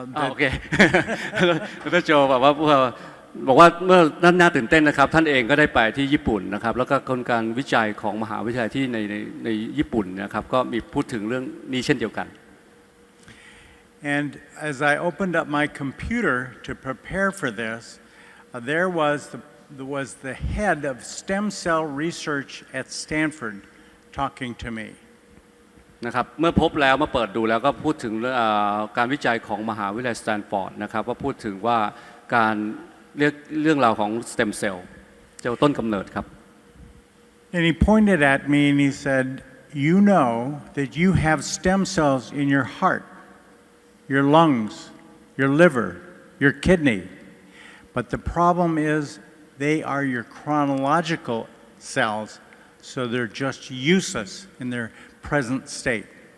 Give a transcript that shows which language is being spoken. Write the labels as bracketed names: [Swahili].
[Thai] โอเค ดร.โจบอกว่าเมื่อน่าตื่นเต้นนะครับท่านเองก็ได้ไปที่ญี่ปุ่นนะครับแล้วก็การวิจัยของมหาวิทยาลัยที่ในญี่ปุ่นนะครับก็มีพูดถึงเรื่องนี้เช่นเดียวกัน [English] And as I opened up my computer to prepare for this, there was the head of stem cell research at Stanford talking to me. [Thai] นะครับเมื่อพบแล้วมาเปิดดูแล้วก็พูดถึงการวิจัยของมหาวิทยาลัยสแตนฟอร์ดนะครับว่าพูดถึงว่าการเรื่องราวของสเต็มเซลล์เจ้าต้นกำเนิดครับ [English] And he pointed at me and he said, "You know that you have stem cells in your heart, your lungs, your liver, your kidney, but the problem is they are your chronological cells, so they're just useless in their present state."